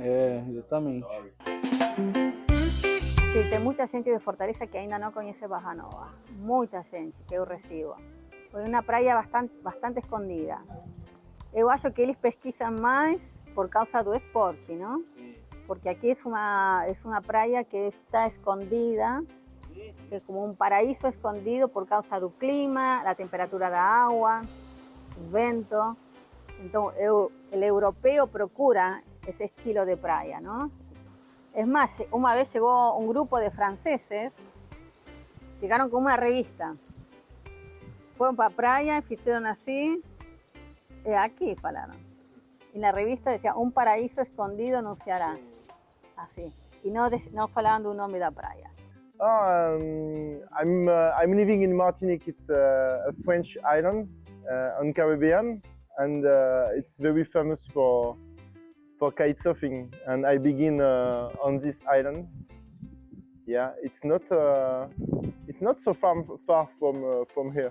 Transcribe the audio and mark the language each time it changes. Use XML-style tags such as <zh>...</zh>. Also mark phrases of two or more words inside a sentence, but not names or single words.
<pt>Exatamente. Sí, tem muita gente de Fortaleza que ainda não conhece Barra Nova. Muita gente que eu recebo. Foi uma praia bastante escondida. Eu acho que eles pesquisam mais por causa do esporte, não?</pt> <es>Porque aqui es una playa que está escondida, es como un paraíso escondido</es> <pt>por causa do clima,</pt> <es>la temperatura</es> <pt>da agua, o vento. Então, o europeu procura esse estilo de praia, não?</pt> <es>Es más, una vez llegó un grupo de franceses, llegaron con una revista. Fueron para playa, hicieron así, aquí falaron. Y la revista decía, un paraíso escondido no se hará. Así. Y no falaban</es> <pt>do nome da praia.</pt> <en>I'm living in Martinique. It's a French island on Caribbean, and it's very famous for kite surfing. And I begin on this island. Yeah, it's not so far from here.</en>